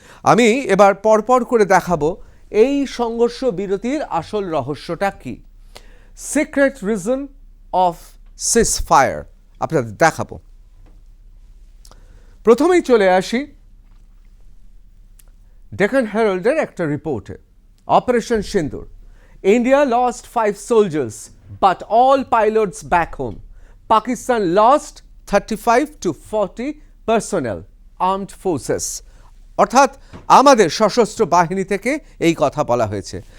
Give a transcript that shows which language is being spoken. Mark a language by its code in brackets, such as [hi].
[bn] আমি এবার পরপর করে দেখাবো এই সংঘর্ষ বিরতির আসল রহস্যটা কি। [en] secret reason of ceasefire [bn] আপনাদের দেখাবো। প্রথমেই চলে আসি ডেকান হেরাল্ডের একটা রিপোর্টে। [en] Operation Sindoor, India lost 5 soldiers but all pilots back home. Pakistan lost 35 to 40 personnel, armed forces. [bn] অর্থাৎ আমাদের সশস্ত্র বাহিনী থেকে এই কথা বলা হয়েছে।